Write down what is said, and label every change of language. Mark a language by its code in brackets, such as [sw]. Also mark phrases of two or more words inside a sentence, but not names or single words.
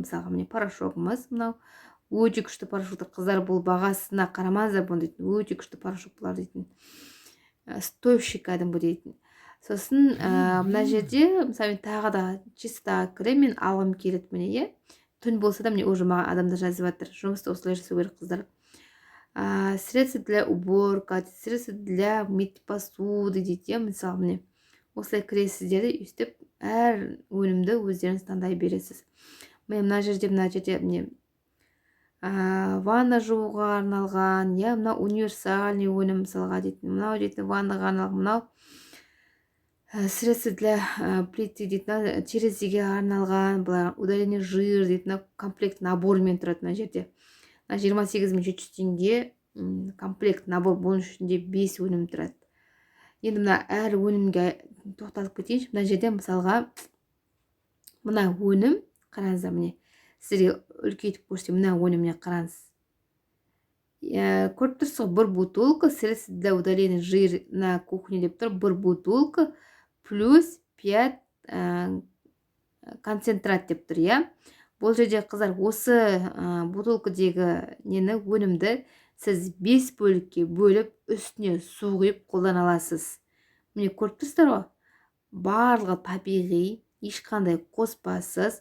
[kk] Мысалға міне порошогымыз, мынау өте күшті порошоктар, қыздар, бұл бағасына қарамаңыздар, бұл дейтін өте күшті порошоктар дейтін. Стоящий кәдімгі дейтін. Сосын мына жерде мысалы мен тағы да чистотаға кіремін, мен алғым келеді міне. Түн болса да міне уже маған адамдар жазып жатыр. Жұмысты осылай жасау керек, қыздар. [ru] Средства для уборка, средства для мыть посуды дейді. [kk] Мысалы міне осылай кіресіздер, өстіп әр өнімді өздеріңіз таңдай бересіз. Мына жерде міне ванна жууға арналған, мына универсальный өнім мысалға дейтін. Мынау дейтін ваннаға арналған, мынау [ru] средства для плиты [kk] дейтін, терезеге арналған, [ru] удаление жир [kk] дейтін, комплект набормен тұрады мына жерде. 28700 теңге [ru] комплект набор, [kk] бұның ішінде 5 өнім тұрады. Енді мына әр өнімге тоқталып кетейінші. Мына жерде мысалға мына өнім, қараңыздар, міне сіздерге үлкейтіп көрсетейін. Мына өніміне қараңыз. Көріп тұрсыз ғой, 1 бутылка [ru] средства для удаления жир на кухне [kk] деп тұр. 1 бутылка плюс 5 концентрат деп тұр. Бұл жерде, қыздар, осы бутылкадегі өнімді сіз 5 бөлікке бөліп, үстіне су құйып қолдана аласыз. Міне көріп тұрсыздар ғой, барлығы табиғи, ешқандай қоспасыз.